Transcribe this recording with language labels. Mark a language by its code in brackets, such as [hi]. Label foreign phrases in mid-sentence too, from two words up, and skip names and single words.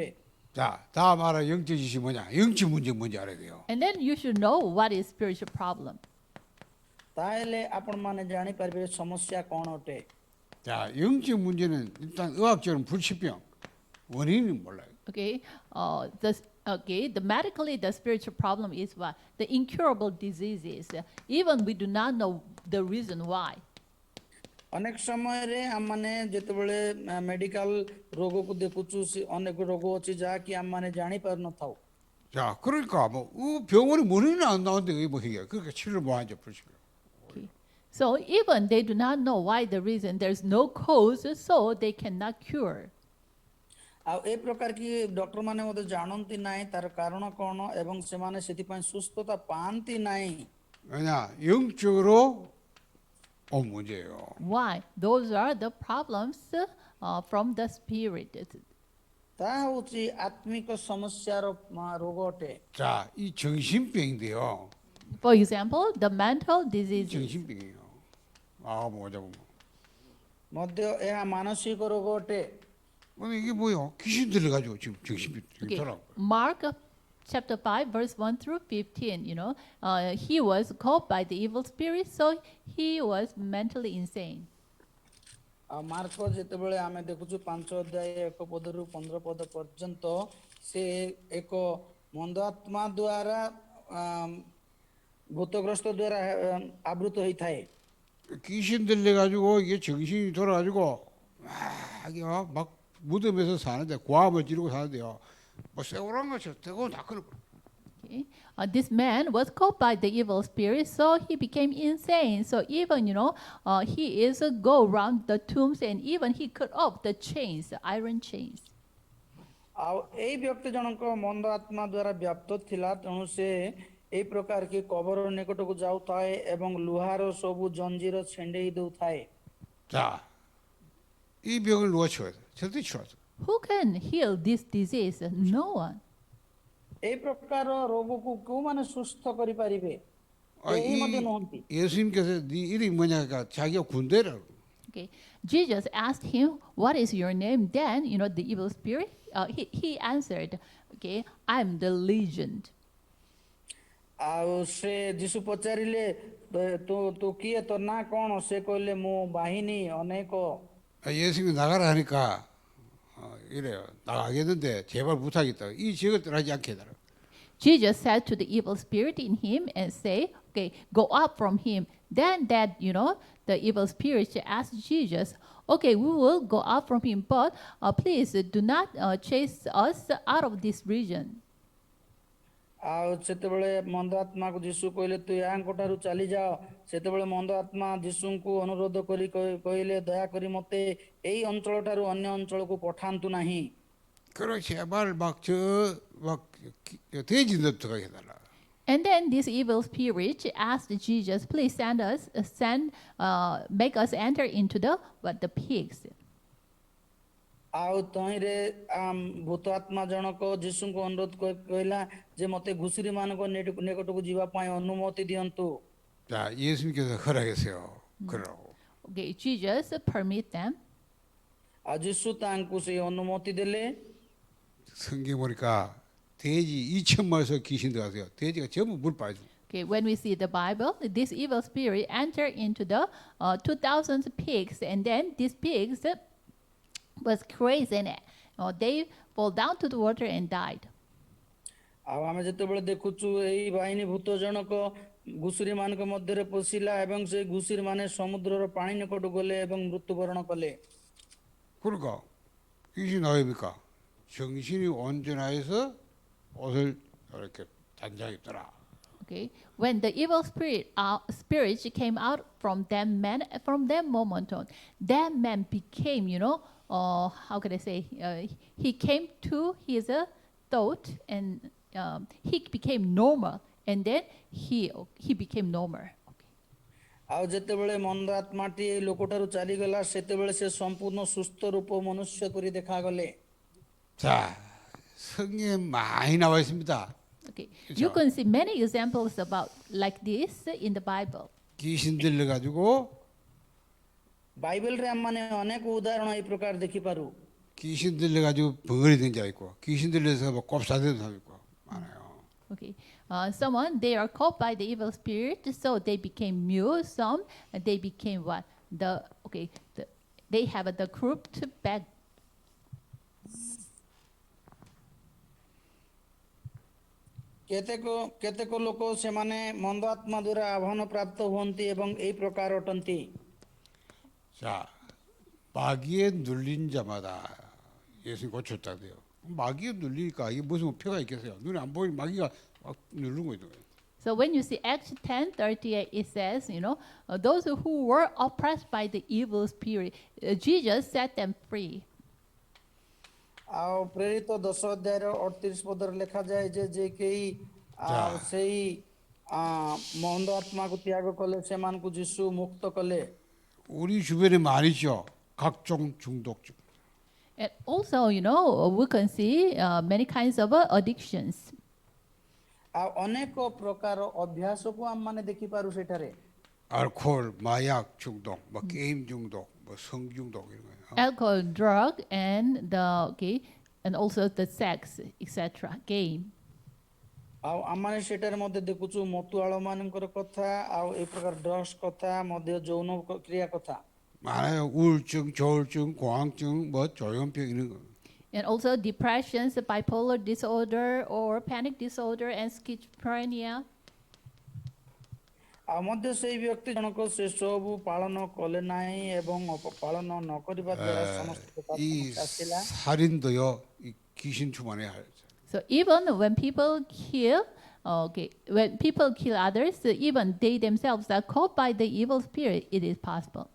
[ko] 자, 다음 알아 영적 지식이 뭐냐? 영적 문제 뭔지 알아야 돼요. [en] And then you should know what is spiritual problem. [or] ତାହେଲେ ଆପଣମାନେ ଜାଣିପାରିବେ ସମସ୍ୟା କ'ଣ ଅଟେ। [ko] 자, 영적 문제는 일단 의학적으로 불치병 원인은 몰라요. [en] Okay, the medically the spiritual problem is what? The incurable diseases. Even we do not know the reason why. [or] ଅନେକ ସମୟରେ ଆମମାନେ ଯେତେବେଳେ ମେଡିକାଲ ରୋଗକୁ ଦେଖୁଛୁ ଅନେକ ରୋଗ ଅଛି ଯାହାକି ଆମମାନେ ଜାଣିପାରୁନଥାଉ। [ko] 자, 그러니까 뭐 병원에 원인이 안 나오는데 왜 뭐 해요? 그러니까 치료를 뭐 하죠, 불치병. [en] Okay. So even they do not know why the reason, there's no cause, so they cannot cure. [or] ଆଉ ଏ ପ୍ରକାର କି ଡକ୍ଟର ମାନେ ମଧ୍ୟ ଜାଣନ୍ତି ନାହିଁ ତାର କାରଣ କ'ଣ ଏବଂ ସେମାନେ ସେଥିପାଇଁ ସୁସ୍ଥତା ପାଆନ୍ତି ନାହିଁ। [ko] 왜냐? 영적으로 온 문제예요. [en] Why? Those are the problems from the spirit. [or] ତାହା ହେଉଛି ଆତ୍ମିକ ସମସ୍ୟାର ରୋଗ ଅଟେ। [ko] 자, 이 정신병인데요. [en] For example, the mental diseases. [ko] 정신병이에요. 아, 뭐자고. [or] ମଧ୍ୟ ଏହା ମାନସିକ ରୋଗ ଅଟେ। [ko] 이게 뭐요? 귀신 들려가지고 지금 정신병 [en] Okay. [ko] 돌아. [en] Mark chapter 5, verse 1 through 15, he was caught by the evil spirit, so he was mentally insane. [or] ଆଉ ମାର୍କ ଯେତେବେଳେ ଆମେ ଦେଖୁଛୁ 5 ଅଧ୍ୟାୟ 1 ପଦରୁ 15 ପଦ ପର୍ଯ୍ୟନ୍ତ ସେ ଏକ ମନ୍ଦ ଆତ୍ମା ଦ୍ୱାରା ଭୂତଗ୍ରସ୍ତ ଦ୍ୱାରା ଆବୃତ ହୋଇଥାଏ। [ko] 귀신 들려가지고 이게 정신이 돌아가지고 막 무덤에서 사는데 고함을 지르고 사는데요. 뭐 세월한 것처럼 되고 다 그런. [en] Okay. This man was caught by the evil spirit, so he became insane. So even he is go around the tombs and even he cut off the chains, the iron chains. [or] ଆଉ ଏଇ ବ୍ୟକ୍ତି ଜଣଙ୍କ ମନ୍ଦ ଆତ୍ମା ଦ୍ୱାରା ବ୍ୟାପ୍ତ ଥିଲା, ତେଣୁ ସେ ଏଇ ପ୍ରକାର କି କବର ନିକଟକୁ ଯାଉଥାଏ ଏବଂ ଲୁହାର ସବୁ ଜଞ୍ଜିର ଛିଣ୍ଡେଇ ଦେଉଥାଏ। [ko] 자, 이 병을 누가 치워야 돼? 절대 치워야 돼. [en] Who can heal this disease? No one. [or] ଏଇ ପ୍ରକାର ରୋଗକୁ କେଉଁମାନେ ସୁସ୍ଥ କରିପାରିବେ? କେହି ମଧ୍ୟ ନୁହନ୍ତି। [ko] 예수님께서 네 이름이 뭐냐니까 자기가 군대라고. [en] Okay. Jesus asked him, "What is your name?" Then the evil spirit. He answered, "Okay, I'm the Legion." [or] ଆଉ ସେ ଯୀଶୁ ପଚାରିଲେ ତୁ କିଏ, ତୋ ନାଁ କ'ଣ? ସେ କହିଲେ ମୁଁ ବାହିନୀ ଅନେକ। [ko] 예수님이 나가라 하니까 이래요. 나가겠는데 제발 부탁이다. 이 지역을 떠나지 않게 해달라. [en] Jesus said to the evil spirit in him and say, "Okay, go out from him." Then the evil spirit asked Jesus, "Okay, we will go out from him, but please do not chase us out of this region." [or] ଆଉ ସେତେବେଳେ ମନ୍ଦ ଆତ୍ମାକୁ ଯୀଶୁ କହିଲେ ତୁ ୟାଙ୍କଠାରୁ ଚାଲିଯାଅ। ସେତେବେଳେ ମନ୍ଦ ଆତ୍ମା ଯୀଶୁଙ୍କୁ ଅନୁରୋଧ କରି କହିଲେ ଦୟାକରି ମୋତେ ଏଇ ଅଞ୍ଚଳଠାରୁ ଅନ୍ୟ ଅଞ୍ଚଳକୁ ପଠାନ୍ତୁ ନାହିଁ। [ko] 그럼 제발 막 돼지 넣어가게 해달라. [en] And then this evil spirit asked Jesus, "Please make us enter into the pigs." [or] ଆଉ ତହିଁରେ ଭୂତ ଆତ୍ମା ଜଣକ ଯୀଶୁଙ୍କୁ ଅନୁରୋଧ କହିଲା ଯେ ମୋତେ ଘୁଷୁରୀ ମାନଙ୍କ ନିକଟକୁ ଯିବା ପାଇଁ ଅନୁମତି ଦିଅନ୍ତୁ। [ko] 자, 예수님께서 허락했어요. 그러라고. [en] Okay, Jesus permit them. [or] ଆଉ ଯୀଶୁ ତାଙ୍କୁ ସେଇ ଅନୁମତି ଦେଲେ। [ko] 성경 보니까 돼지 2,000마리에서 귀신 들어가세요. 돼지가 전부 물 빠져. [en] Okay, when we see the Bible, this evil spirit entered into the 2,000 pigs, and then these pigs was crazy and they fall down to the water and died. [or] ଆଉ ଆମେ ଯେତେବେଳେ ଦେଖୁଛୁ ଏଇ ବାହିନୀ ଭୂତ ଜଣକ ଘୁଷୁରୀ ମାନଙ୍କ ମଧ୍ୟରେ ପଶିଲା ଏବଂ ସେ ଘୁଷୁରୀ ମାନେ ସମୁଦ୍ରର ପାଣି ନିକଟକୁ ଗଲେ ଏବଂ ମୃତ୍ୟୁବରଣ କଲେ। [ko] 그러니까 귀신 나옵니까? 정신이 온전하여서 옷을 이렇게 단장히 떠라. [en] Okay, when the evil spirit came out from that moment on, that man became, how can I say, he came to his thought and he became normal, and then he became normal. [or] ଆଉ ଯେତେବେଳେ ମନ୍ଦ ଆତ୍ମାଟି ଏଇ ଲୋକଠାରୁ ଚାଲିଗଲା ସେତେବେଳେ ସେ ସମ୍ପୂର୍ଣ୍ଣ ସୁସ୍ଥ ରୂପ ମନୁଷ୍ୟ ପରି ଦେଖାଗଲେ। [ko] 자, 성경에 많이 나와 있습니다. [en] Okay, you can see many examples about like this in the Bible. [ko] 귀신 들려가지고 [or] ବାଇବେଲରେ ଆମମାନେ ଅନେକ ଉଦାହରଣ ଏଇ ପ୍ରକାର ଦେଖିପାରୁ। [ko] 귀신 들려가지고 벙어리 된 자 있고 귀신 들려서 뭐 꼽사된 사람 있고 많아요. [en] Okay, someone they are caught by the evil spirit, so they became mute. Some they became what they have the crooked back. [or] କେତେକ ଲୋକ ସେମାନେ ମନ୍ଦ ଆତ୍ମା ଦ୍ୱାରା ଆହ୍ୱାନ ପ୍ରାପ୍ତ ହୁଅନ୍ତି ଏବଂ ଏଇ ପ୍ରକାର ଅଟନ୍ତି। [ko] 자, 마귀에 눌린 자마다 예수님 고쳤다고요. 마귀에 눌리니까 이게 무슨 표가 있겠어요? 눈에 안 보이는 마귀가 막 누르고 있는 거예요. [en] So when you see Acts 10:38, it says, those who were oppressed by the evil spirit, Jesus set them free. [or] ଆଉ ପ୍ରେରିତ 10 ଅଧ୍ୟାୟର 38 ପଦରେ ଲେଖାଯାଏ ଯେ କେହି ସେଇ ମନ୍ଦ ଆତ୍ମାକୁ ତ୍ୟାଗ କଲେ ସେମାନଙ୍କୁ ଯୀଶୁ ମୁକ୍ତ କଲେ। [ko] 우리 주변에 많이 있죠. 각종 중독증. [en] And also, we can see many kinds of addictions. [or] ଆଉ ଅନେକ ପ୍ରକାର ଅଭ୍ୟାସକୁ ଆମମାନେ ଦେଖିପାରୁ ସେଠାରେ। [ko] 알코올, 마약 중독, 뭐 게임 중독, 뭐 성중독 이런 거예요. [en] Alcohol, drug, and and also the sex, etc. Game. [or] ଆଉ ଆମମାନେ ସେଠାରେ ମଧ୍ୟ ଦେଖୁଛୁ ମତୁଆଳ ମାନଙ୍କର କଥା ଆଉ ଏ ପ୍ରକାର ଡ୍ରଗ୍ସ କଥା ମଧ୍ୟ ଯୌନ କ୍ରିୟା କଥା। [ko] 많아요. 우울증, 조울증, 공황증, 뭐 조현병 이런 거. [en] And also depressions, bipolar disorder or panic disorder and schizophrenia. [or] ଆଉ ମଧ୍ୟ ସେଇ ବ୍ୟକ୍ତି ଜଣକ ସେ ସବୁ ପାଳନ କଲେ ନାହିଁ ଏବଂ ପାଳନ ନ କରିବା ଦ୍ୱାରା ସମସ୍ତ ପ୍ରକାର [ko] 이 [or] ସମସ୍ୟା ଆସିଲା। [ko] 살인도요, 이 귀신 충만해야 할. [en] So even when people kill, when people kill others, even they themselves are caught by the evil spirit, it is possible.